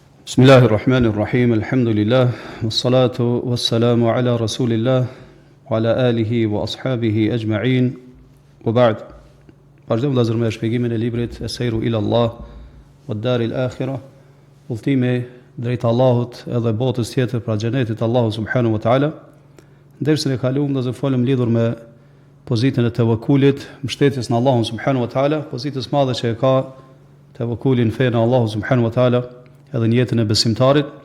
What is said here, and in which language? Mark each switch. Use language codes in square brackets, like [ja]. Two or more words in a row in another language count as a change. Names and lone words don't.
[ar] بسم الله الرحمن الرحيم، الحمد لله، والصلاة والسلام على رسول الله، وعلى آله وأصحابه أجمعين، وبعد. [sq] Vazhdojmë vëllezër me shpjegimin e librit Es-Seiru ila Allah wa ad-Dar al-Akhirah, udhëtimi drejt Allahut edhe botës tjetër, pra xhenetit Allahu [ar] سبحانه وتعالى. [sq] Dersën e kaluam do folëm lidhur me pozitën e tevekulit, mbështetjes në Allahun [ar] سبحانه وتعالى, [sq] pozitës madhe që e ka tevekulin fen Allahu [ar] سبحانه وتعالى [sq] edhe në jetën e besimtarit.